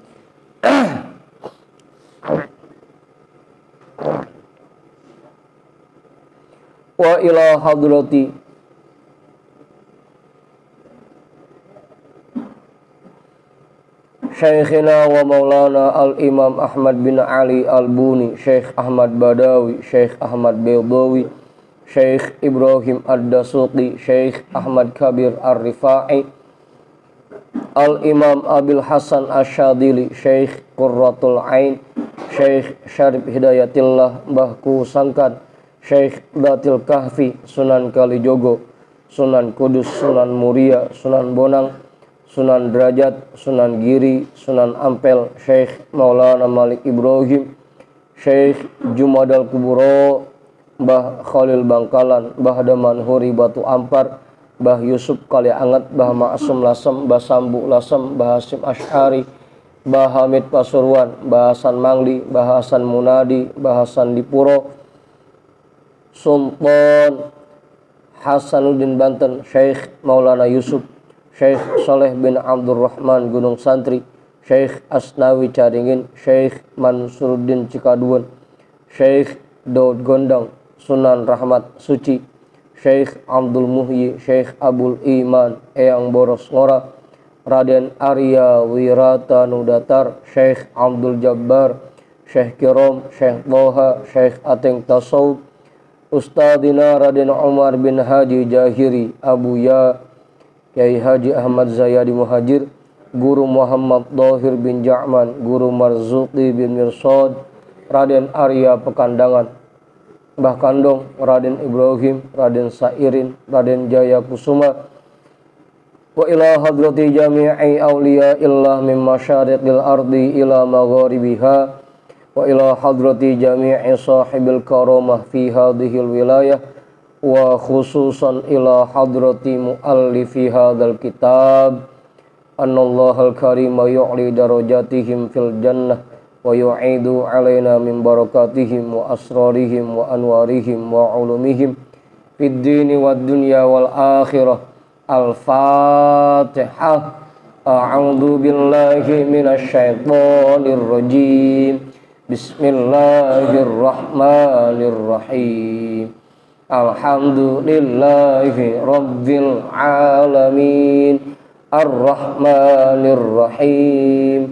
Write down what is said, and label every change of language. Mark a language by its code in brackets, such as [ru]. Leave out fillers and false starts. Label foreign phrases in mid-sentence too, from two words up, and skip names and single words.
[ar] وإلى حضرة شيخنا ومولانا الإمام Ahmad bin Ali al-Buni, Syekh Ahmad Badawi, Syekh Ahmad Baydawi, Syekh Ibrahim ad-Dasuqi, Syekh Ahmad Kabir ar-Rifai, al-imam Abil Hasan Asyadili, Syekh Qurratul Ain, Syekh Syarif Hidayatillah Mbahku Sangkan, Syekh Datil Kahfi, Sunan Kalijogo, Sunan Kudus, Sunan Muria, Sunan Bonang, Sunan Derajat, Sunan Giri, Sunan Ampel, Syekh Maulana Malik Ibrahim, Syekh Jumadal Kuburo, Mbah Khalil Bangkalan, Mbah Daman Huri Batu Ampar, Mbah Yusuf Kali Anget, Mbah Ma'asum Lasem, Mbah Sambu Lasem, Mbah Hasim Asy'ari, Mbah Hamid Pasuruan, Mbah Hasan Mangli, Mbah Hasan Munadi, Mbah Hasan Dipuro, Sultan Hasanuddin Banten, Syekh Maulana Yusuf, Syekh Soleh bin Abdurrahman Gunung Santri, Syekh Asnawi Caringin, Syekh Mansuruddin Cikaduan, Syekh Daud Gondang, Sunan Rahmat Suci, Syekh Abdul Muhyi, Syekh Abul Iman, Eyang Boros Ngora, Raden Arya Wirata Nudatar, Syekh Abdul Jabbar, Syekh Kirom, Syekh Toha, Syekh Ateng Tasawuf, Ustadina Raden Umar bin Haji Jahiri, Abu Ya, Kiai Haji Ahmad Zayadi Muhajir, Guru Muhammad Dohir bin Ja'man, Guru Marzuki bin Mirsad, Raden Arya Pekandangan, Mbah Kandong, Raden Ibrahim, Raden Sairin, Raden Jaya Kusuma, وإلى حضرة جميع أولياء الله من مشارق الأرض إلى مغاربها، وإلى حضرة جميع صاحب الكرامة في هذه الولاية، وخصوصا إلى حضرة مؤلف هذا الكتاب أن الله الكريم يعلي درجاتهم في الجنة ويعيد علينا من بركاتهم وأسرارهم وأنوارهم وعلومهم في الدين والدنيا والآخرة. Al-Fatihah. أعوذ بالله من الشيطان الرجيم. بسم الله الرحمن الرحيم. الحمد لله رب العالمين الرحمن الرحيم